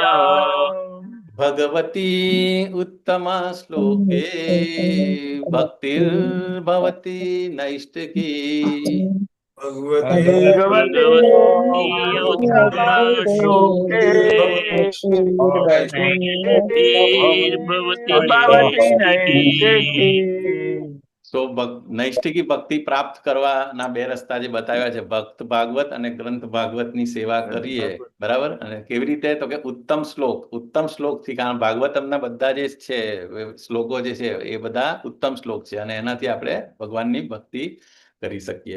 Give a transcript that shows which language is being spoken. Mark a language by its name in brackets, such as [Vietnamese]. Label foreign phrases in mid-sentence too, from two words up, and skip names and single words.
[Sanskrit] भगवती उत्तमा श्लोके भक्तिर्भवति नैष्टिकी भगवते उत्तमश्लोके भक्तिर्भवति नैष्ठिकी [Gujarati] તો નૈષ્ઠિકી ભક્તિ પ્રાપ્ત કરવાના બે રસ્તા જે બતાવ્યા છે, ભક્ત ભાગવત અને ગ્રંથ ભાગવતની સેવા કરીએ, બરાબર. અને કેવી રીતે? તો કે ઉત્તમ શ્લોકથી, કારણ ભાગવતમના બધા જે છે શ્લોકો જે છે એ બધા ઉત્તમ શ્લોક છે, અને એનાથી આપણે ભગવાનની ભક્તિ કરી શકીએ.